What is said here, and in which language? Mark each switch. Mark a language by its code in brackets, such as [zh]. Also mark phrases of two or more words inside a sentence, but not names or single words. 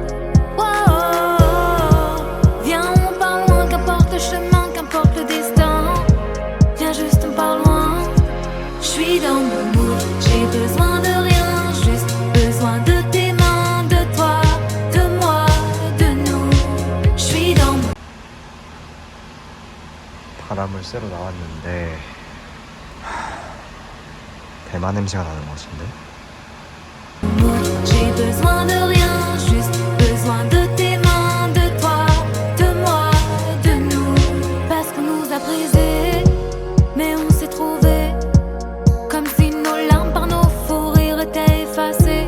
[fr] Oh, viens, on part loin, qu'importe le chemin, qu'importe le destin. Viens juste, on part loin. Je suis dans mon mood, j'ai besoin de rien, juste besoin de tes mains, de toi, de moi, de nous. Je suis dans mon [ko] 바람을 쐬러 나왔는데 대마 냄새가 나는 것 같은데? [fr] mood, j'ai besoin de rien, juste besoin de tes mains, de toi, de moi, de nous. Parce qu'on nous a brisés, mais on s'est trouvés, comme si nos larmes par nos fous rires étaient effacées.